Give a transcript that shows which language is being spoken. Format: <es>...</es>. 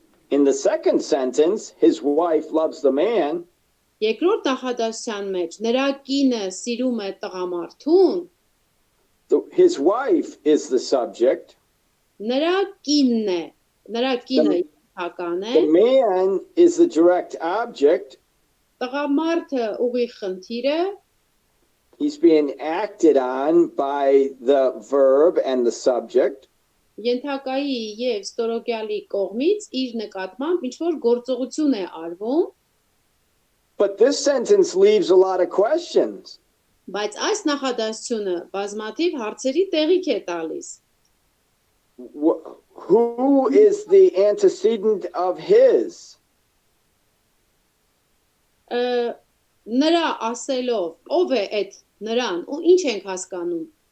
<en>In the second sentence, his wife loves the man.</en> <hy>Երկրորդ նախադասության մեջ նրա կինը սիրում է տղամարդուն,</hy> <en>His wife is the subject.</en> <hy>նրա կինն է, նրա կինը ենթական է,</hy> <en>The man is the direct object.</en> <hy>տղամարդը ուղիղ խնդիր է,</hy> <en>He's being acted on by the verb and the subject.</en> <hy>ենթակայի եւ ստորոգյալի կողմից իր նկատմամբ ինչ որ գործողություն է արվում,</hy> <en>But this sentence leaves a lot of questions.</en> <hy>բայց այս նախադասությունը բազմաթիվ հարցերի տեղիք է տալիս։</hy> <en>Who is the antecedent of his?</en> <hy>Նրա ասելով, ով է այդ նրան, ու ինչ ենք հասկանում։</hy>